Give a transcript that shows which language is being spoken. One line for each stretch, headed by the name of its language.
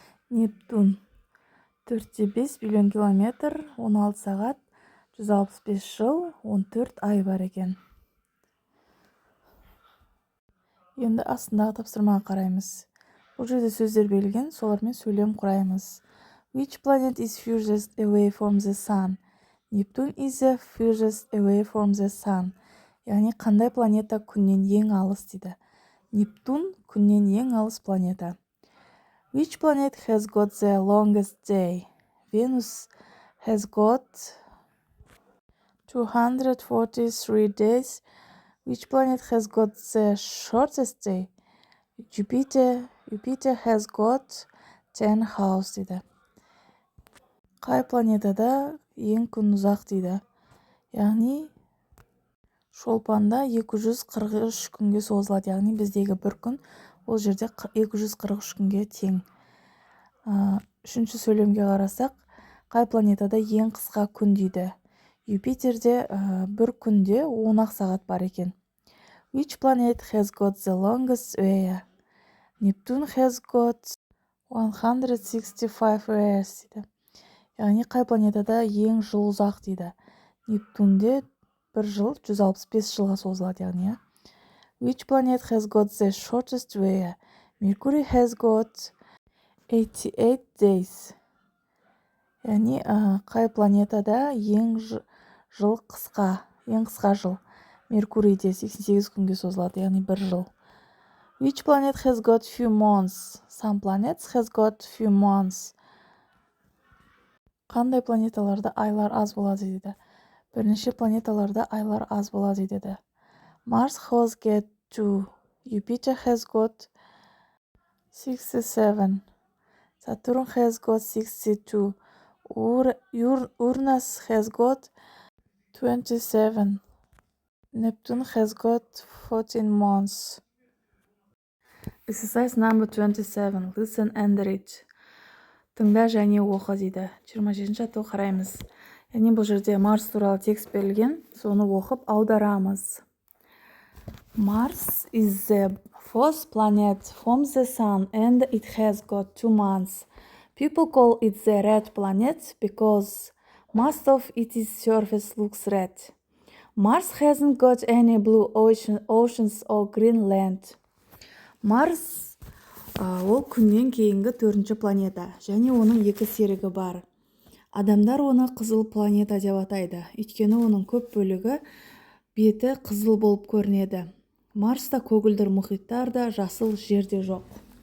Kazakh: Нептун 4,5 биллион километр, 16 сағат, 165 жыл 14 ай бар екен. Енді астындағы тапсырмаға қараймыз. Бұл жерде сөздер берілген, солармен сөйлем құраймыз.
English: Which planet is furthest away from the sun? Neptune is the furthest away from the sun.
Kazakh: Яғни қандай планета күннен ең алыс дейді. Нептун күннен ең алыс планета.
English: Which planet has got the longest day? Venus has got 243 days. Which planet has got the shortest day? Jupiter has got 10 hours
Kazakh: дейді. Қай планетада ең күн ұзақ дейді. Яғни шолпанда 243 күнге созылады. Яғни біздегі бір күн ол жерде 243 күнге тең. Үшінші сөйлемге қарасақ, қай планетада ең қысқа күн дейді. Юпитерде бір күнде 10 сағат бар екен.
English: Which planet has got the longest year? Neptune has got 165 years
Kazakh: дейді. Яғни қай планетада ең жыл ұзақ дейді. Нептунде бір жыл 165 жылға созылады яғни.
English: Which planet has got the shortest year? Mercury has got 88 days.
Kazakh: Яғни қай планетада ең жыл қысқа, ең қысқа жыл. Меркурийде 88 күнге созылады, яғни бір жыл.
English: Which planet has got few months? Some planets has got few months.
Kazakh: Қандай планеталарда айлар аз болады дейді. Бірнеше планеталарда айлар аз болады дейді.
English: Mars has got 2. Jupiter has got 67. Saturn has got 62. Uranus has got 27. Neptune has got 14 months. Exercise number 27. Listen and read.
Kazakh: Тыңда және оқы дейді. 27-ші атты қараймыз. Яғни бұл жерде Марс туралы текст берілген, соны оқып аударамыз.
English: Mars is the fourth planet from the sun and it has got 2 months. People call it the red planet because most of its surface looks red. Mars hasn't got any blue oceans or green land.
Kazakh: Марс ол күннен кейінгі 4-ші планета, және оның 2 серігі бар. Адамдар оны қызыл планета деп атайды, өйткені оның көп бөлігі беті қызыл болып көрінеді. Марста көгілдір мұхиттар да, жасыл жерде жоқ.